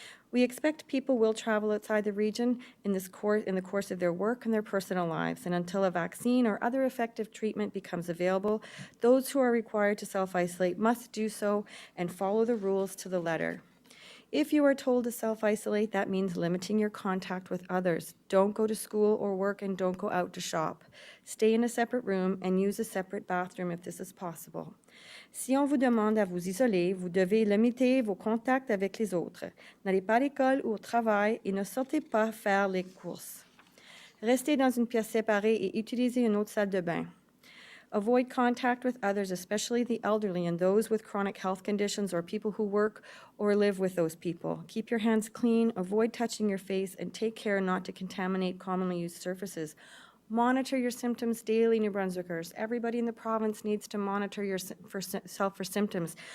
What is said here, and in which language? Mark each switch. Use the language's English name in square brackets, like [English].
[English] We expect people will travel outside the region in the course of their work and their personal lives, and until a vaccine or other effective treatment becomes available, those who are required to self-isolate must do so and follow the rules to the letter. If you are told to self-isolate, that means limiting your contact with others. Don't go to school or work, and don't go out to shop. Stay in a separate room and use a separate bathroom if this is possible. [French] Si on vous demande à vous isoler, vous devez limiter vos contacts avec les autres. N'allez pas à l'école ou au travail et ne sortez pas faire les courses. Restez dans une pièce séparée et utilisez une autre salle de bain. [English] Avoid contact with others, especially the elderly and those with chronic health conditions or people who work or live with those people. Keep your hands clean, avoid touching your face, and take care not to contaminate commonly used surfaces. Monitor your symptoms daily, New Brunswickers. Everybody in the province needs to monitor yourself for symptoms.